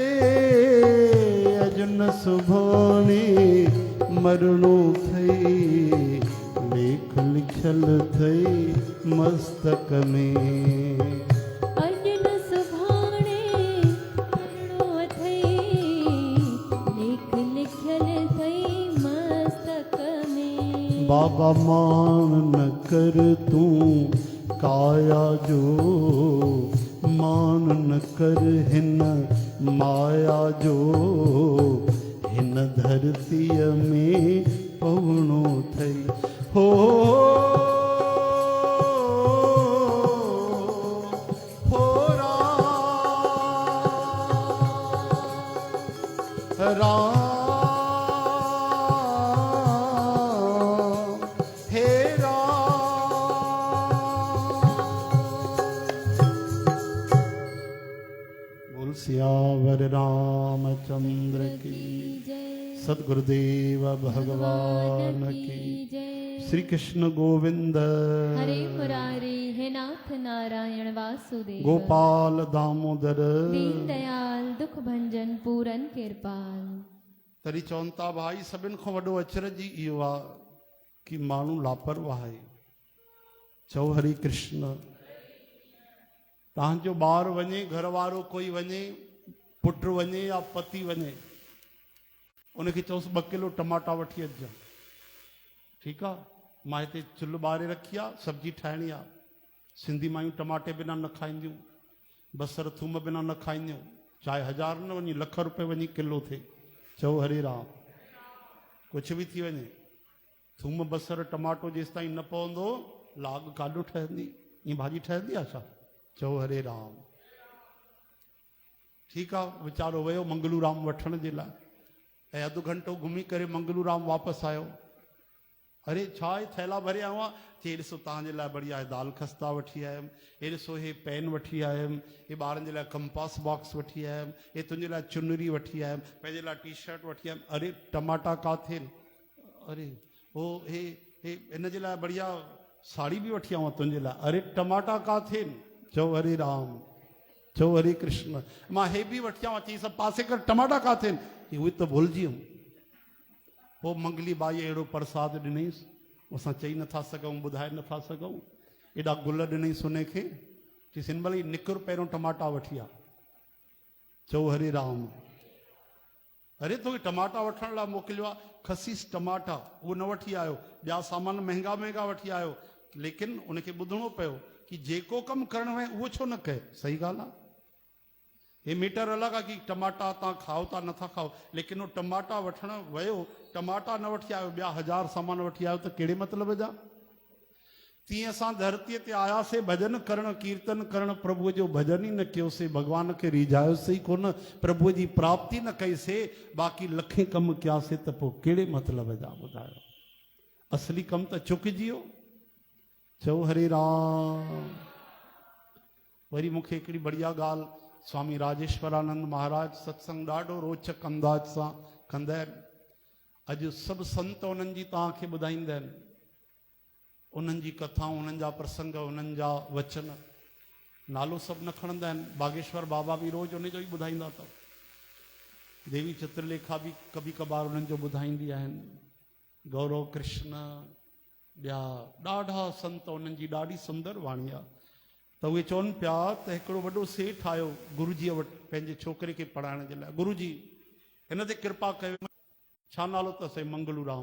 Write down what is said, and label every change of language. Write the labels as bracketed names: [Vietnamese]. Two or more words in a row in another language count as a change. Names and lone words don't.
[Sindhi] अज न सुभाणे मरणो थई लेख लिखल थई मस्तक में। अज न सुभाणे मरणो थई लेख लिखल थई मस्तक में। बाबा मान न कर तूं काया जो, मान न कर हिन माया जो। हिन धरतीअ में पवणो थई हो। हो राम हे राम। [Hindi] बोल सियावर रामचंद्र की जय। सद्गुरुदेव भगवान की जय। श्री कृष्ण गोविंद हरे मुरारी हे नाथ नारायण वासुदेव। गोपाल दामोदर दीन दयाल दुख भंजन पूरन किरपाल। [Sindhi] तरी चवनि था भाई सभिनि खां वॾो अचरज ई इहो आहे कि माण्हू लापरवाह आहे। चओ हरे कृष्ण। तव्हांजो ॿारु वञे, घर वारो कोई वञे, पुटु वञे या पति वञे, उनखे चओसि 2 किलो टमाटा वठी अचिजांइ। ठीकु आहे, मां हिते चुल्ह ॿारे रखी आहे, सब्जी ठाहिणी आहे। सिंधी मायूं टमाटे बिना न खाईंदियूं, बसर थूम बिना न खाईंदियूं। चाहे 1000 न वञी, लख रुपए वञी किलो थिए। चओ हरे राम। कुझु बि थी वञे, थूम बसर टमाटो जेसि ताईं न पवंदो, लाग काॾो ठहंदी? ईअं भाॼी ठहंदी आहे छा? चओ हरे राम। ठीकु आहे, वीचारो वियो मंगलू राम वठण जे लाइ, ऐं अधु घंटो घुमी करे मंगलू राम वापसि आयो। अरे छा आहे, थैला भरे आयो आहे? चई ॾिसो तव्हांजे लाइ बढ़िया दाल खस्ता वठी आयुमि, हे ॾिसो हे पेन वठी आयुमि, हे ॿारनि जे लाइ [English] compass box [Sindhi] वठी आयुमि, हे तुंहिंजे लाइ चुनरी वठी आयुमि, पंहिंजे लाइ [English] T-shirt [Sindhi] वठी आयुमि। अरे टमाटा काथे? अरे हो हे हिन जे लाइ बढ़िया साड़ी बि वठी आवां तुंहिंजे लाइ। अरे टमाटा काथे? चओ हरे राम। चओ हरे कृष्ण। मां हे बि वठी आवां, चई सभु पासे कर, टमाटा काथे? उहे त भुलिजी वियुमि। पोइ मंगली बाई अहिड़ो प्रसाद ॾिनईसि, असां चई नथा सघूं, ॿुधाए नथा सघूं। एॾा गुल ॾिनईसि उन खे, चई सिनमली निकुर पहिरियों टमाटा वठी आ। चओ हरे राम। अरे तोखे टमाटा वठण लाइ मोकिलियो आहे, खसीस टमाटा उहो न वठी आयो, ॿिया सामान महांगा महांगा वठी आयो, लेकिन उनखे ॿुधणो पियो कि जेको कमु करणो आहे उहो छो न कहे। सही ॻाल्हि आहे। [Hindi] ये मीटर अलग है कि [Sindhi] टमाटा तव्हां खाओ था नथा खाओ, लेकिन वो टमाटा वठण वियो, टमाटा न वठी आयो, ॿिया 1000 सामान वठी आयो, त कहिड़े मतिलब जा? तीअं असां धरतीअ ते आयासीं भॼन करण, कीर्तन करण, प्रभुअ जो भॼन ई न कयोसीं, भॻवान खे रिझायोसीं ई कोन, प्रभुअ जी प्राप्ति न कईसीं, बाक़ी लखे कम कयासीं, त पोइ कहिड़े मतिलब जा? ॿुधायो, असली कम त चुकिजी वियो। चओ हरे राम। वरी मूंखे हिकिड़ी बढ़िया ॻाल्हि स्वामी राजेश्वरानंद महाराज सत्संग ॾाढो रोचक अंदाज सां कंदा आहिनि। अॼु सभु संत उन्हनि जी तव्हांखे ॿुधाईंदा आहिनि, उन्हनि जी कथाऊं, उन्हनि जा प्रसंग, उन्हनि जा वचन, नालो सभु न खणंदा आहिनि। बागेश्वर बाबा बि रोज़ उन जो ई ॿुधाईंदा अथव, देवी चित्रलेखा बि [Hindi] कभी कभार [Sindhi] उन्हनि जो ॿुधाईंदी आहिनि, गौरव कृष्ण, ॿिया ॾाढा संत, उन्हनि जी ॾाढी सुंदर वाणी आहे। त उहे चवनि पिया त हिकिड़ो वॾो सेठ आयो गुरुजीअ वटि पंहिंजे छोकिरे खे पढ़ाइण जे लाइ। गुरुजी हिन ते कृपा कयो। छा नालो अथसि? मंगलू राम।